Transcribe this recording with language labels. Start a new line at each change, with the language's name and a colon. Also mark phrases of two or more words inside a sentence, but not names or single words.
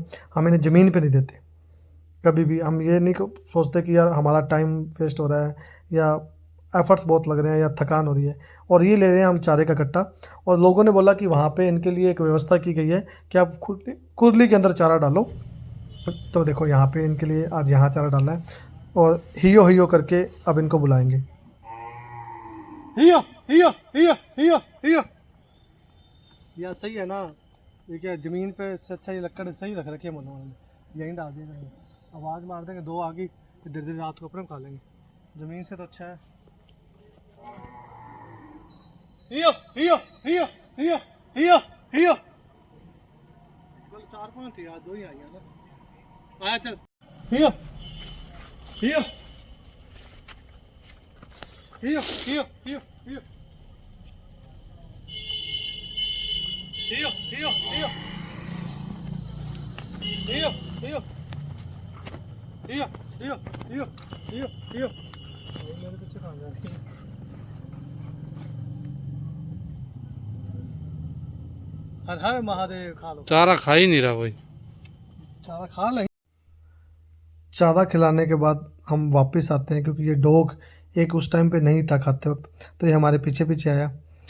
Hindi: हम इन्हें ज़मीन पे नहीं देते कभी भी। हम ये नहीं सोचते कि यार हमारा
English: time waste
Hindi: हो रहा है या एफर्ट्स बहुत लग रहे हैं या थकान हो रही है। और ये ले रहे हैं हम चारे का कट्टा। और लोगों ने बोला कि वहाँ पे इनके लिए एक व्यवस्था की गई है कि आप कुरली के अंदर चारा डालो। तो देखो यहाँ पे इनके लिए आज यहाँ चारा डाला है, और हियो हियो करके अब इनको बुलाएंगे। हियो हियो हियो हियो हियो। या सही है ना? ये क्या ज़मीन पे से अच्छा ये लकड़ सही रख रखी है मनोहर ने, यहीं डाल देंगे, आवाज़ मार देंगे, 2 आ गई फिर धीरे धीरे रात को अपने खा लेंगे। ज़मीन से तो अच्छा है। हियो हियो हियो हियो हियो हियो। कल 4-5 थी, आज 2 ही आई है ना। आया चल। हियो हियो हियो हियो हियो हियो हियो हियो हियो हियो हियो हियो हियो हियो हियो हियो। मेरे पीछे कहाँ जा रही है? हर हर महादेव। खा लो। चारा खा ही नहीं रहा कोई। चारा खा लेंगे। चारा खिलाने के बाद हम वापस आते हैं, क्योंकि ये डॉग एक उस टाइम पे नहीं था खाते वक्त, तो ये हमारे पीछे पीछे आया।